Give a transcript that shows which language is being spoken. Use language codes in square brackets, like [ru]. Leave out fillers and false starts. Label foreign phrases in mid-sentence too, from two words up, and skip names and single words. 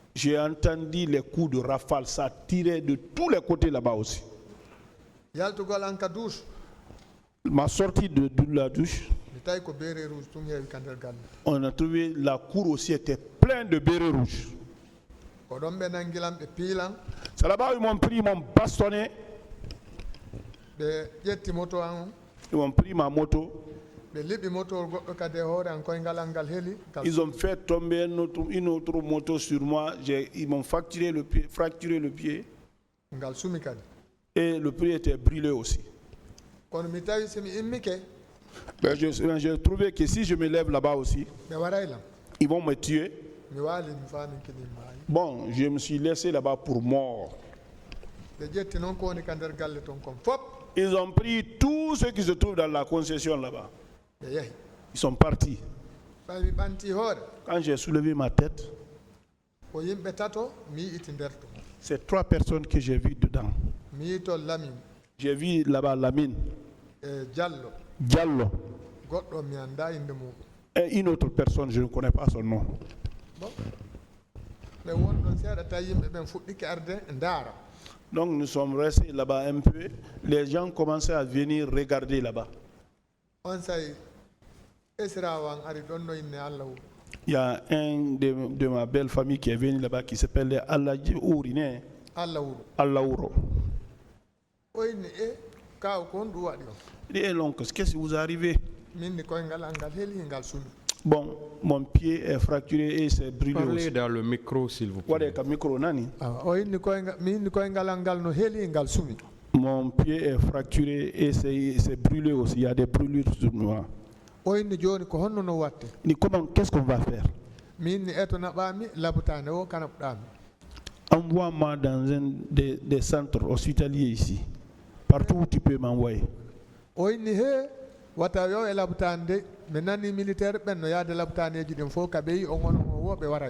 [fr] J'ai entendu les coups de rafale, ça tirait de tous les côtés là-bas aussi. [ff] yaltugol an ka douche [fr] Ma sortie de la douche, [ff] mi tawi ko [fr] béret rouge [ff] tun heewi ka nder galle [fr] on a trouvé la cour aussi était pleine de bérets rouges. [ff] ko ɗon ɓe nangilam ɓe piilan [fr] C'est là-bas où ils m'ont pris, ils m'ont bastonné, [ff] ɓe ƴetti moto an [fr] ils m'ont pris ma moto, [ff] ɓe liɓi moto goɗɗo kadi e hoore an koyngal an ngal heeli [fr] ils ont fait tomber une autre moto sur moi, ils m'ont fracturé le pied [ff] ngal sumi kadi [fr] et le pied était brûlé aussi. [ff] kono mi tawi somi immike [fr] J'ai trouvé que si je me lève là-bas aussi, [ff] ɓe waraylam [fr] ils vont me tuer. [ff] mi waali mi faami kadi maayi [fr] Bon, je me suis laissé là-bas pour mort. [ff] ɓe ƴetti noon ko woni ka nder galle ton kon fof [fr] Ils ont pris tout ce qui se trouve dans la concession là-bas. [ff] ɓe yehi [fr] Ils sont partis. [ff] ɓawi ɓanti hoore [fr] Quand j'ai soulevé ma tête, [ff] ko yimɓe tato mi yiiti nder to [fr] c'est 3 personnes que j'ai vues dedans. [ff] mi yii to Lamine [fr] J'ai vu là-bas Lamine, [ff] e Diallo [fr] Diallo, [ff] goɗɗo mi annda inde muɗum [fr] et une autre personne, je ne connais pas son nom. [ff] bon ɓe wonɗon seeɗa tawi yimɓe ɓen fuɗɗike arde ndaara [fr] Donc nous sommes restés là-bas un peu. Les gens commençaient à venir regarder là-bas. [ff] on sayi esirawan ari ɗon no inne Allah wuro [fr] Il y a un de ma belle famille qui est venu là-bas qui s'appelle Aladji Ourine, [ff] Allah wuro [fr] Allaouro. [ff] o inni e kaw ko on ɗum waɗi on [fr] Il dit, l'oncle, qu'est-ce qui vous est arrivé? [ff] min ni koyngal al ngal heeli ngal sumi [fr] Bon, mon pied est fracturé et c'est brûlé Parlez aussi. dans le micro, s'il vous Wade plaît. [ff] ka micro nani? o inni mi inni koyngal al ngal no heeli ngal sumi [fr] Mon pied est fracturé et c'est brûlé aussi. Il y a des brûlures sur moi. [ff] o inni joni ko honno no watte [fr] Il dit, comment, qu'est-ce qu'on va faire? [ff] mi inni eto naɓami labutande o kanaɓɗami [fr] Envoie-moi dans un des centres hospitaliers ici. Partout où tu peux m'envoyer. [ff] o inni he wata yo e labutande mi nani militaire ɓen no yaade labutaneji ɗin fof kaɓe yi on onon o wo ɓe wara yo